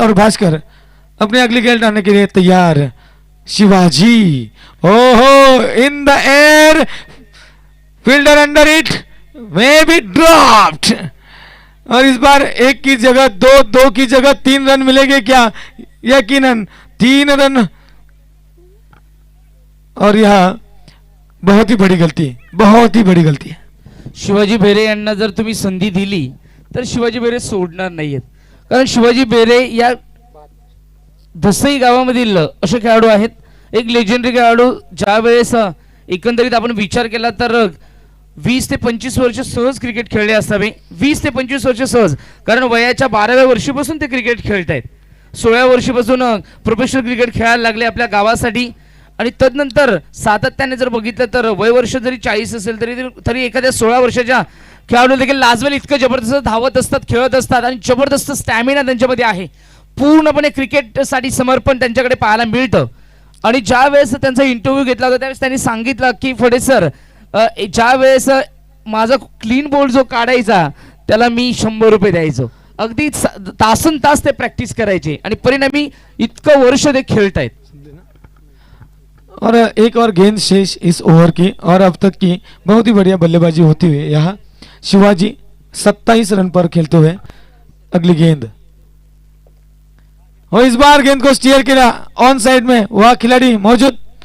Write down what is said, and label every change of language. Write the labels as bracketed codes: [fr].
[hi] और भास्कर अपने अगली गेंद डालने के लिए तैयार. शिवाजी [en] ओहो in the air, fielder under it, may be dropped. [hi] और इस बार 1 की जगह 2, 2 की जगह 3 रन मिलेंगे क्या? यकीनन 3 रन. और यह बहुत ही बड़ी गलती, बहुत ही बड़ी गलती है. [mr] शिवाजी भेरे यांना जर तुम्ही संधी दिली तर शिवाजी भेरे सोडणार नाहीयेत. कारण शिवाजी भेरे या धसई गावामधील असे खेळाडू आहेत, एक लेजेंडरी खेळाडू. ज्या वेळेस एकंदरीत आपण विचार केला तर 20 ते 25 वर्ष सहज क्रिकेट खेळले असावे. 20 ते 25 वर्ष सहज, कारण वयाच्या 12व्या वर्षीपासून ते क्रिकेट खेळत आहेत. 16व्या वर्षीपासून प्रोफेशनल क्रिकेट खेळायला लागले आपल्या गावासाठी. आणि तदनंतर सातत्याने जर बघितलं तर वय वर्ष जरी 40 असेल तरी एखाद्या 16 वर्षाच्या खेळाडू देखील लाजवेल इतकं जबरदस्त धावत असतात, खेळत असतात आणि जबरदस्त स्टॅमिना त्यांच्यामध्ये आहे. पूर्णपणे क्रिकेटसाठी समर्पण त्यांच्याकडे पाहायला मिळतं. आणि ज्या वेळेस त्यांचा इंटरव्ह्यू घेतला होता त्यावेळेस त्यांनी सांगितलं की फडे सर, ज्या वेळेस माझा क्लीन बोल्ड जो काढायचा त्याला मी 100 रुपये द्यायचो. अगदी तासन तास ते प्रॅक्टिस करायचे आणि परिणामी इतकं वर्ष ते खेळतायत. [hi] और एक और गेंद शेष इस ओवर की और अब तक की बहुत ही बढ़िया बल्लेबाजी होती हुई यहाँ शिवाजी 27 रन पर खेलते हुए. अगली गेंद और इस बार गेंद को स्टीयर किया ऑन साइड में, वह खिलाड़ी मौजूद.